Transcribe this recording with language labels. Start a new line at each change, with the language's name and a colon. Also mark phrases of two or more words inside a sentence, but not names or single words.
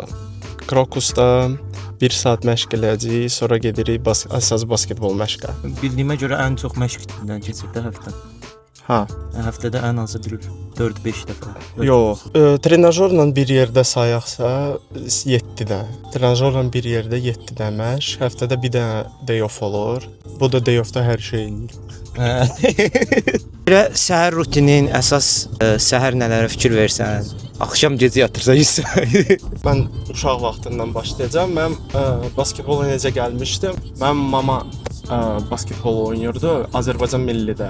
Azerbaijani: Krokusda 1 saat məşq eləyəcəyik, sonra gedirik əsas basketbol məşqə. Bildiyimə görə ən çox məşqdən keçirdi həftə. Hə. Həftədə ən azı 4-5 dəfə. Yox, trenajorla bir yerdə sayaqsa 7-də. Trenajorla bir yerdə 7-də məşq, həftədə bir dənə
English: day off
Azerbaijani: olur. Bu da
English: day off-
Azerbaijani: da hər şey eləyir. Belə səhər rutinin əsas səhər nələrə fikir versən? Axşam gecə yatırsan. Mən uşaq vaxtından başlayacağam. Mən basketbola necə gəlmişdim? Mənim mama basketbol oynayırdı Azərbaycan millidə.